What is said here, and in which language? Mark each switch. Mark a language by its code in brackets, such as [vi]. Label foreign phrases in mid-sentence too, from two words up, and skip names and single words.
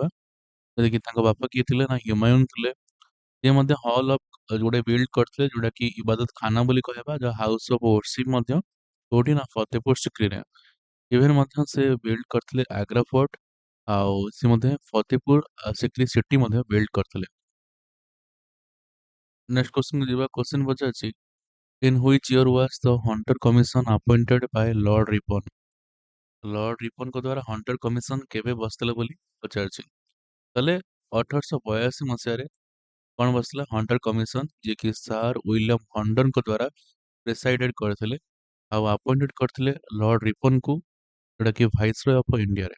[or] ଯଦି ତାଙ୍କ ବାପା କିଏ ଥିଲେ ନା ହୁମାୟୁନ ଥିଲେ। ସିଏ ମଧ୍ୟ [en] hall of [or] ଗୋଟେ ବିଲ୍ଡ କରିଥିଲେ ଯୋଉଟା କି ଇବାଦତ ଖାନା ବୋଲି କହିବା ଯାହା [en] house of worship [or] ମଧ୍ୟ କୋଉଠି ନା ଫତେପୁର ସିକ୍ରିରେ। ଇଭେନ୍ ମଧ୍ୟ ସେ ବିଲ୍ଡ କରିଥିଲେ ଆଗ୍ରା ଫୋର୍ଟ ଆଉ ସେ ମଧ୍ୟ ଫତେପୁର ସିକ୍ରି ସିଟି ମଧ୍ୟ ବିଲ୍ଡ କରିଥିଲେ। [en] next question [or] ଯିବା କ୍ୱେଶ୍ଚନ ପଚାରୁଛି [en] in which year was the Hunter Commission appointed by Lord Ripon। [or] ଲର୍ଡ ରିପନଙ୍କ ଦ୍ୱାରା ହଣ୍ଟର କମିଶନ କେବେ ବସିଥିଲା ବୋଲି ପଚାରୁଛି। ତାହେଲେ 1882 ମସିହାରେ କଣ ବସିଥିଲା ହଣ୍ଟର କମିଶନ ଯିଏକି ସାର୍ ୱିଲିୟମ ହଣ୍ଡରଙ୍କ ଦ୍ୱାରା ପ୍ରେସାଇଡେଡ୍ କରିଥିଲେ ଆଉ ଆପଏଣ୍ଟେଡ୍ କରିଥିଲେ ଲର୍ଡ ରିପନଙ୍କୁ ଯୋଉଟା କି [en] viceroy of India.